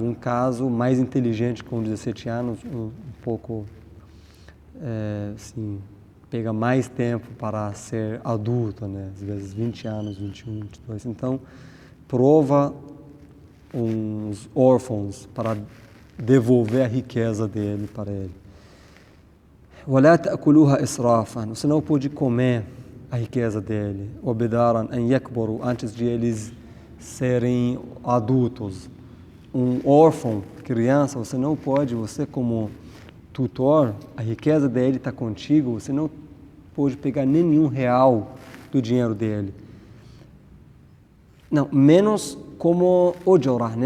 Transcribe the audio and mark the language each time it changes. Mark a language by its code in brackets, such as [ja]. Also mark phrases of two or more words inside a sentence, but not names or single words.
[pt] Um caso mais inteligente com 17 anos, um pouco, pega mais tempo para ser adulto, né? Às vezes 20 anos, 21, 22. Então, prova uns órfãos para devolver a riqueza dele para ele. [ar] وَلَا تَأْكُلُوهَا إِسْرَافًا. [pt] Você não pode comer a riqueza dele. [ar] وَبِدَارًا أَنْ يَكْبَرُوا. [pt] Antes de eles serem adultos. Um órfão, criança, você não pode, você como tutor, a riqueza dele está contigo, você não pode pegar nenhum real do dinheiro dele. Não, menos como ojorah, né?